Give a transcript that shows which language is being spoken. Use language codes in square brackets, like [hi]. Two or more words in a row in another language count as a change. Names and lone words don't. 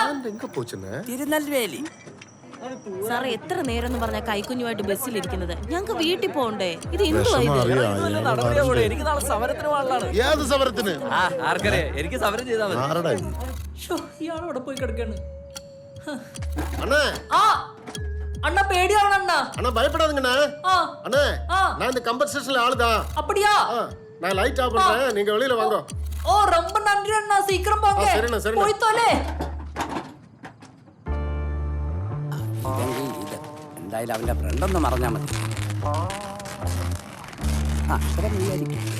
[ml] തിരുനെൽവേലി. സാർ, എത്ര നേരം എന്ന് പറഞ്ഞ കൈക്കുഞ്ഞുമായിട്ട് ബസ്സിലിരിക്കുന്നത്? ഞങ്ങൾക്ക് വീട്ടിൽ പോകണ്ടേ? ഇത് എനിക്ക് നാളെ സമരത്തിന് പോകാനുള്ളതാണ്. ഏത് സമരത്തിന്? ആർക്കറിയാം, എനിക്ക് സമരം ചെയ്താൽ മതി. ഇയാളവിടെ പോയി കിടക്കാണ്. [ta] அண்ணா பேடியாவன அண்ணா அண்ணா பயப்படாதீங்கண்ணா அண்ணா நான் இந்த கம்பன்சேஷன்ல ஆளுதான் அப்படியா நான் லைட் ஆஃப் பண்றேன் நீங்க வெளியில வாங்க ஓ ரொம்ப நன்றி அண்ணா சீக்கிரம் போங்க சரிண்ணா சரிண்ணா போய் தொலை [ml] എന്തായാലും അവന്റെ ഫ്രണ്ട് ഒന്ന് മറഞ്ഞാ മതി അത്ര നീയായിരിക്കും